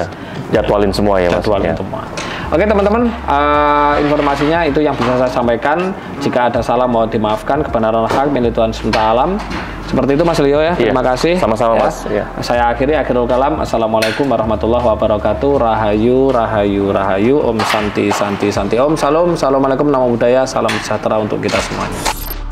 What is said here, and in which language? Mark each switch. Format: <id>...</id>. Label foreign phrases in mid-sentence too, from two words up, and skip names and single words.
<id>Jadwalin semua ya Mas. Jadwalin semua. Oke teman-teman, informasinya itu yang bisa saya sampaikan. Jika ada salah mohon dimaafkan, kebenaran hak milik Tuhan semesta alam. Seperti itu Mas Leo ya. Terima kasih. Sama-sama Mas. Saya akhiri</id> <ar>آخر الكلام. السلام عليكم ورحمة الله وبركاته.</ar> <jv>Rahayu, rahayu, rahayu.</jv> <sa>Om Santi, Santi, Santi.</sa> <jv>Om Salam.</jv> <id>Assalamualaikum, nama budaya. Salam sejahtera untuk kita semuanya.</id>